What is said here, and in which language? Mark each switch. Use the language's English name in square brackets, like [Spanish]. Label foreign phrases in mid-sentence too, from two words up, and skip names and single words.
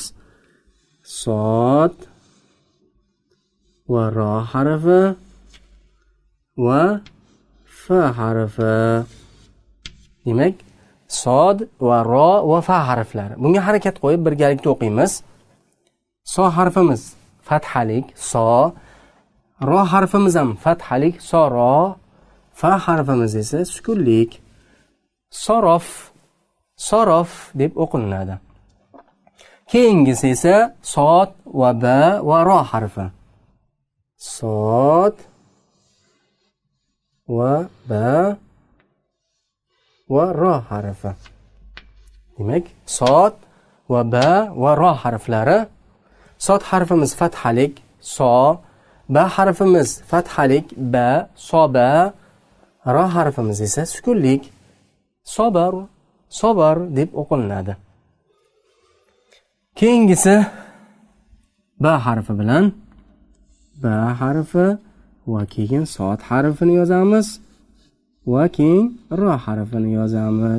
[Uzbek] Sod va ro harfi va fa harfi. Demak, sod va ro va fa harflari. Bunga harakat qo'yib birgalikda o'qiymiz. So harfimiz fathalik, so. Ro harfimiz ham fathalik, so, ro. Fa harfimiz esa sukunlik, sorof deb o'qilinadi. Keyingisi esa sod va ba va ro harfi. Sod va ba va ro harfi. Demak, sod va ba va ro harflari. Sod harfimiz fathalik, so. Ba harfimiz fathalik, ba, soba. Ro harfimiz esa sukunlik, sobar deb o'qilinadi. Keyingisi ba harfi bilan ba harfi va keyin sod harfini yozamiz va keyin ro harfini yozamiz.